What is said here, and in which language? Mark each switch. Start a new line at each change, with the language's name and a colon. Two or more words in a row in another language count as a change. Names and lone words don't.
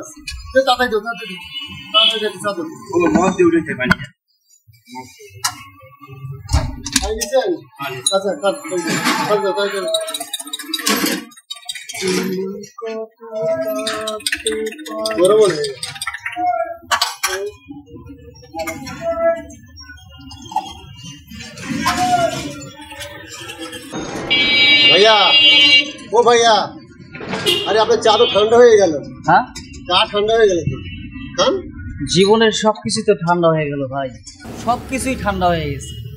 Bangla: তাড়াতাড়ি তাড়াতাড়ি আচ্ছা বরাবর
Bhojpuri: भैया ओ भैया अरे आपने चा तो ठंडा हो गल।
Bangla: হ্যাঁ
Bhojpuri: चा ठंडा हो गल खान
Bangla: জীবনের সবকিছু তো ঠান্ডা হয়ে গেল ভাই, সবকিছুই ঠান্ডা হয়ে গেছে।